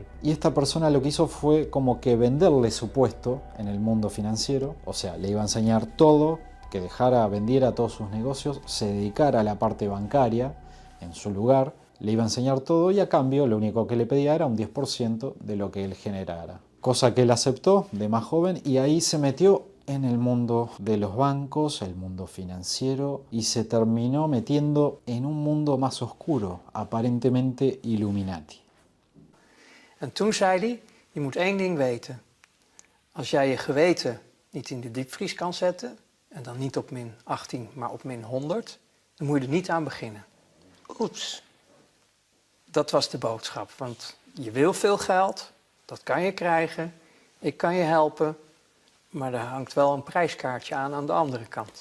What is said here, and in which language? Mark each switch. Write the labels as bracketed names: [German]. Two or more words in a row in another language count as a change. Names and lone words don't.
[Spanish] Y esta persona lo que hizo fue como que venderle su puesto en el mundo financiero, o sea, le iba a enseñar todo que vendiera todos sus negocios, se dedicara a la parte bancaria en su lugar, le iba a enseñar todo y a cambio lo único que le pedía era un 10% de lo que él generara. Cosa que él aceptó de más joven y ahí se metió en el mundo de los bancos, el mundo financiero, y se terminó metiendo en un mundo más oscuro, aparentemente Illuminati. [Dutch] En toen zei hij, je moet één ding weten. Als jij je geweten niet in de diepvries kan zetten, en dan niet op min 18, maar op min 100, dan moet je er niet aan beginnen. Oeps. Dat was de boodschap, want je wil veel geld, dat kan je krijgen, ik kan je helpen, maar er hangt wel een prijskaartje aan de andere kant.